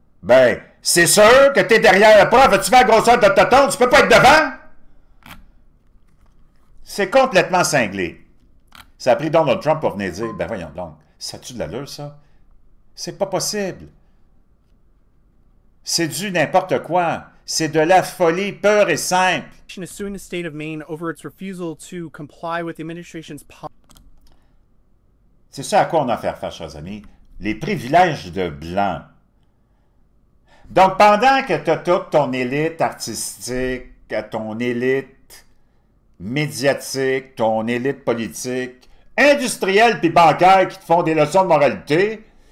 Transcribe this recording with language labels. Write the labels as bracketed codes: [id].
[fr] Ben, c'est sûr que tu es derrière le prof. Tu fais la grosseur de tonton, tu peux pas être devant? C'est complètement cinglé. Ça a pris Donald Trump pour venir dire, ben voyons donc, ça tue de l'allure, ça? C'est pas possible. C'est du n'importe quoi. C'est de la folie pure et simple. [en] Is suing the state of Maine over its refusal to comply with the administration's policy. [fr] C'est ça à quoi on a affaire face, chers amis. Les privilèges de blanc. Donc, pendant que tu as toute ton élite artistique, ton élite médiatique, ton élite politique, industrielle puis bancaire qui te font des leçons de moralité,